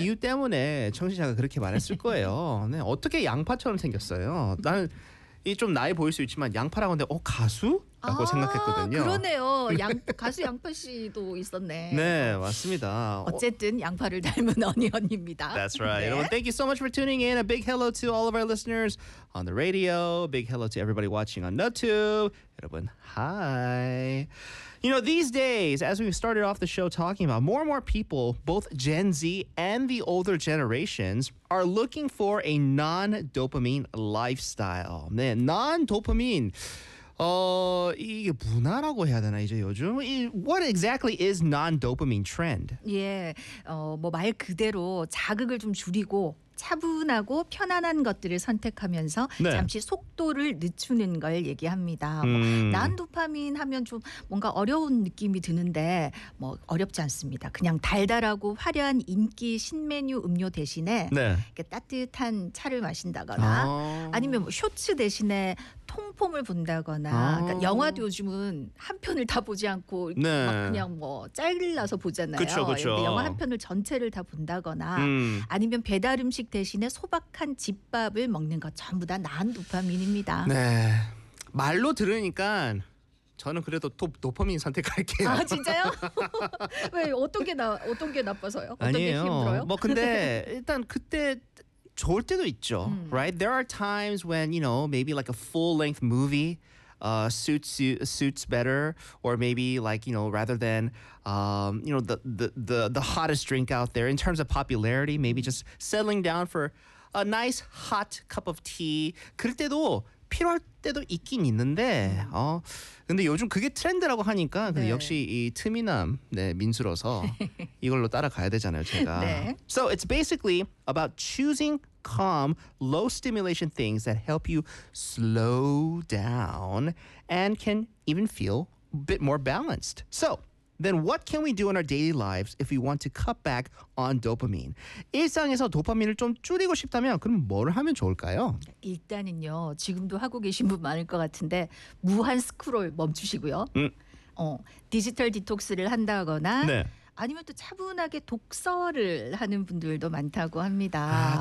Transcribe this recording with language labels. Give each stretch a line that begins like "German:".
Korean: 이유 때문에 청취자가 그렇게 말했을 거예요. 네, 어떻게 양파처럼 생겼어요? 나는 이 좀 나이 보일 수 있지만 양파라고 하는데 가수? 라고 생각했거든요. 그러네요. 가수 양파 씨도 있었네. 네, 맞습니다. 어쨌든 양파를 닮은 언니입니다.
English: That's right.
Korean: 네. 여러분,
English: thank you so much for tuning in. A big hello to all of our listeners on the radio. Big hello to everybody watching on YouTube.
Korean: 여러분,
English: hi. You know, these days, as we started off the show talking about, more and more people, both Gen Z and the older generations, are looking for a non-dopamine lifestyle.
Korean: 네, non-dopamine. 이게 문화라고 해야 되나 이제 요즘?
English: What exactly is non-dopamine trend?
Korean: 예, 뭐 말 그대로 자극을 좀 줄이고 차분하고 편안한 것들을 선택하면서 네. 잠시 속도를 늦추는 걸 얘기합니다. 난도파민 하면 좀 뭔가 어려운 느낌이 드는데 뭐 어렵지 않습니다. 그냥 달달하고 화려한 인기 신메뉴 음료 대신에 네. 이렇게 따뜻한 차를 마신다거나 아니면 뭐 쇼츠 대신에 통폼을 본다거나 그러니까 영화도 요즘은 한 편을 다 보지 않고 네. 막 그냥 뭐 잘라서 보잖아요. 그쵸. 영화 한 편을 전체를 다 본다거나 아니면 배달 음식 대신에 소박한 집밥을 먹는 것 전부 다 난도파민입니다. 네. 말로 들으니까 저는 그래도 도파민 선택할게요. 아, 진짜요? 왜 어떤 게 나빠서요? 아니에요. 어떤 게 힘들어요? 뭐 근데 일단 그때 좋을 때도 있죠.
English: Right? There are times when, you know, maybe like a full-length movie suits better, or maybe like, you know, rather than you know, the hottest drink out there in terms of popularity, maybe just settling down for a nice hot cup of tea.
Korean: 그럴 때도 필요할 때도 있긴 있는데 어 근데 요즘 그게 트렌드라고 하니까 네. 역시 이 트미남 네 민수로서 이걸로 따라가야 되잖아요 제가. 네.
English: So it's basically about choosing calm, low stimulation things that help you slow down and can even feel a bit more balanced. So then what can we do in our daily lives if we want to cut back on dopamine?
Korean: 일상에서 도파민을 좀 줄이고 싶다면 그럼 뭘 하면 좋을까요? 일단은요, 지금도 하고 계신 분 많을 것 같은데 무한 스크롤 멈추시고요. 디지털 디톡스를 한다거나 네. 아니면 또 차분하게 독서를 하는 분들도 많다고 합니다.